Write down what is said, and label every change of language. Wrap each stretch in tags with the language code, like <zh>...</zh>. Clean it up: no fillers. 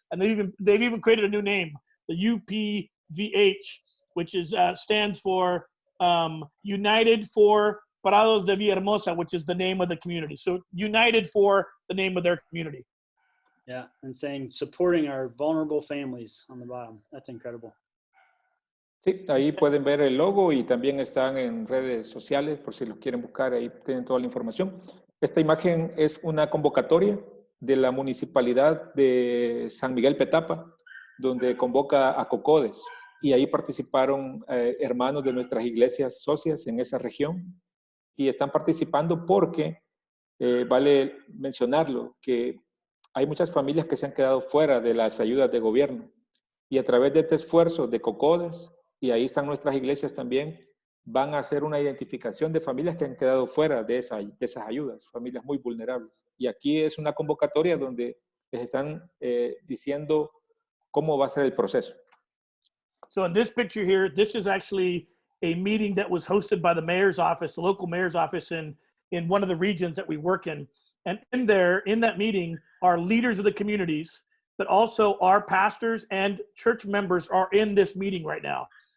<en>And they've even created a new name, the UPVH, which is stands for United for Parados de Villahermosa, which is the name of the community. So United for the name of their community. Yeah, and saying supporting our vulnerable families on the bottom. That's incredible.</en> <es>Sí, ahí pueden ver el logo y también están en redes sociales, por si los quieren buscar, ahí tienen toda la información. Esta imagen es una convocatoria de la Municipalidad de San Miguel Petapa, donde convoca a COCODES, y ahí participaron hermanos de nuestras iglesias socias en esa región, y están participando porque, vale mencionarlo, que hay muchas familias que se han quedado fuera de las ayudas de gobierno, y a través de este esfuerzo de COCODES, y ahí están nuestras iglesias también, van a hacer una identificación de familias que han quedado fuera de esas ayudas, familias muy vulnerables. Y aquí es una convocatoria donde les están diciendo cómo va a ser el proceso.</es> <en>So in this picture here, this is actually a meeting that was hosted by the mayor's office, the local mayor's office in one of the regions that we work in. And in that meeting are leaders of the communities, but also our pastors and church members are in this meeting right now.</en>